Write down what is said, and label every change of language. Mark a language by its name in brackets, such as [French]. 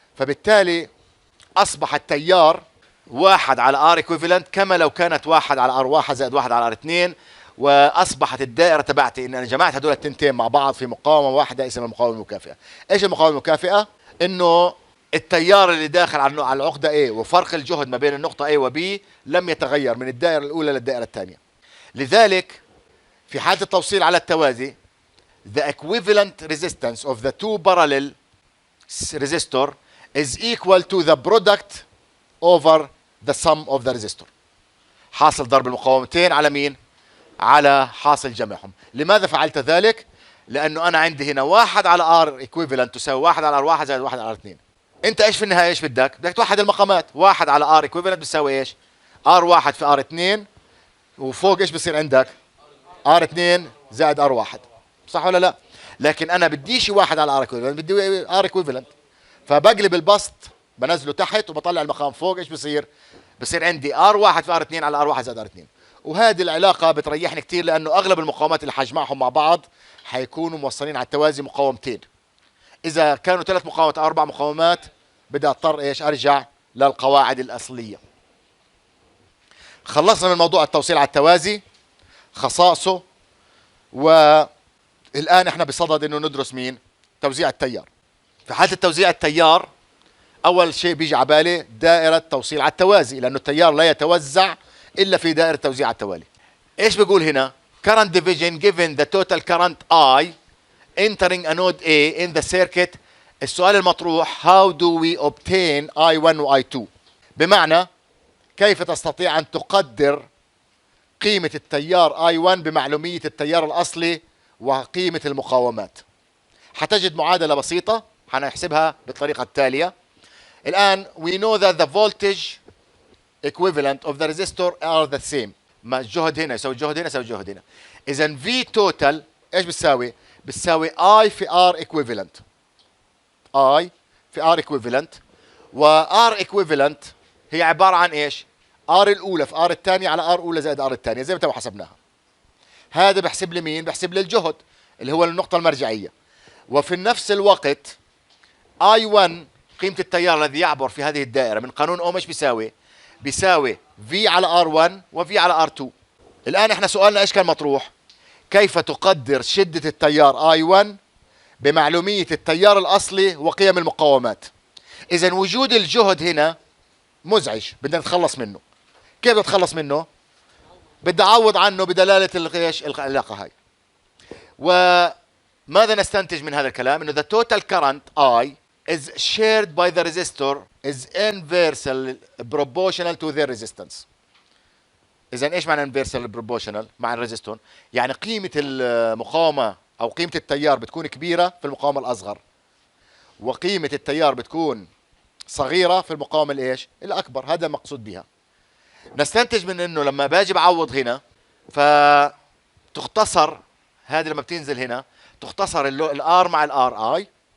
[Arabic] فبالتالي اصبح التيار 1 على R equivalent كما لو كانت 1 على R1 زائد 1 على R2. واصبحت الدائره تبعتي ان انا جمعت هدول التنتين مع بعض في مقاومه واحده اسمها المقاومه المكافئه. ايش المقاومه المكافئه؟ انه التيار اللي داخل على العقده A وفرق الجهد ما بين النقطه A و B لم يتغير من الدائره الاولى للدائره الثانيه. لذلك في حاله التوصيل على التوازي [English] the equivalent resistance of the two parallel resistor is equal to the product over the sum of the resistor. [Arabic] حاصل ضرب المقاومتين على مين؟ على حاصل جمعهم. لماذا فعلت ذلك؟ لانه انا عندي هنا 1 على R equivalent تساوي 1 على R1 زائد 1 على R2. انت ايش في النهايه ايش بدك؟ بدك توحد المقامات. 1 على R equivalent بتساوي ايش؟ R1 في R2، وفوق ايش بصير عندك؟ R2 زائد R1. صح ولا لا؟ لكن انا بديش 1 على R equivalent، بدي R equivalent. فبقلب البسط بنزله تحت وبطلع المقام فوق، ايش بصير؟ بصير عندي R1 في R2 على R1 زائد R2. وهذه العلاقة بتريحني كتير، لأنه أغلب المقاومات اللي حجمعهم مع بعض حيكونوا موصلين على التوازي مقاومتين. إذا كانوا 3 مقاومات أو 4 مقاومات بدي أضطر إيش؟ أرجع للقواعد الأصلية. خلصنا من موضوع التوصيل على التوازي، خصائصه، والآن إحنا بصدد إنه ندرس مين؟ توزيع التيار. في حالة التوزيع التيار أول شيء بيجي على بالي دائرة توصيل على التوازي، لأنه التيار لا يتوزع إلا في دائرة توزيع على التوالي. إيش بيقول هنا؟ [English] Current division given the total current I entering a node A in the circuit. [Arabic] السؤال المطروح [English] how do we obtain [Arabic] I1 و I2؟ بمعنى كيف تستطيع أن تقدر قيمة التيار I1 بمعلومية التيار الأصلي وقيمة المقاومات. حتجد معادلة بسيطة حنحسبها بالطريقة التالية. الآن [English] we know that the voltage equivalent of the resistor are the same. [Arabic] ما الجهد هنا يساوي الجهد هنا يساوي الجهد هنا. إذا V total إيش بتساوي؟ بتساوي I في R equivalent. I في R equivalent، و R equivalent هي عبارة عن إيش؟ R الأولى في R الثانية على R أولى زائد R الثانية زي ما تو حسبناها. هذا بحسب لي مين؟ بحسب لي الجهد اللي هو النقطة المرجعية. وفي نفس الوقت I1 قيمة التيار الذي يعبر في هذه الدائرة من قانون أوم إيش بيساوي؟ بيساوي V على R1 و V على R2. الآن احنا سؤالنا ايش كان مطروح؟ كيف تقدر شدة التيار I1 بمعلومية التيار الأصلي وقيم المقاومات. إذا وجود الجهد هنا مزعج، بدنا نتخلص منه. كيف بدنا نتخلص منه؟ بدي أعوض عنه بدلالة العلاقة هاي. وماذا نستنتج من هذا الكلام؟ إنه [English] the total current I is shared by the resistor is inversely proportional to their resistance. [Arabic] إذا إيش معنى inversely proportional مع الريزستون؟ يعني قيمة المقاومة أو قيمة التيار بتكون كبيرة في المقاومة الأصغر، وقيمة التيار بتكون صغيرة في المقاومة الإيش؟ الأكبر. هذا مقصود بها. نستنتج من إنه لما باجي بعوض هنا فتختصر هذه، لما بتنزل هنا تختصر الآر مع الآر آي.